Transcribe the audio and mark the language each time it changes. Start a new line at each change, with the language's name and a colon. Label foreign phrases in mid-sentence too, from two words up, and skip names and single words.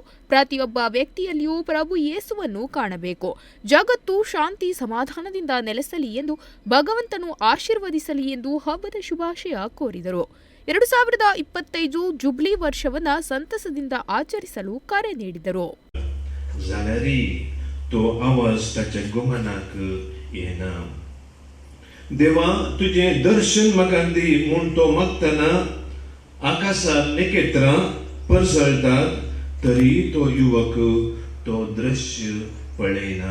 Kannada: ಪ್ರತಿಯೊಬ್ಬ ವ್ಯಕ್ತಿಯಲ್ಲಿಯೂ ಪ್ರಭು ಯೇಸುವನ್ನು ಕಾಣಬೇಕು. ಜಗತ್ತು ಶಾಂತಿ ಸಮಾಧಾನದಿಂದ ನೆಲೆಸಲಿ ಎಂದು ಭಗವಂತನು ಆಶೀರ್ವದಿಸಲಿ ಎಂದು ಹಬ್ಬದ ಶುಭಾಶಯ ಕೋರಿದರು. 2025 ಜುಬ್ಲಿ ವರ್ಷವನ್ನ ಸಂತಸದಿಂದ ಆಚರಿಸಲು ಕರೆ ನೀಡಿದರು.
Konkani: तो आवाज ताच्या गोमानाक येना. देवा तुझे दर्शन म्हाका दी म्हूण तो मागतना आकाशात नखेत्रां परसळटात, तरी तो युवक तो दृश्य पळयना.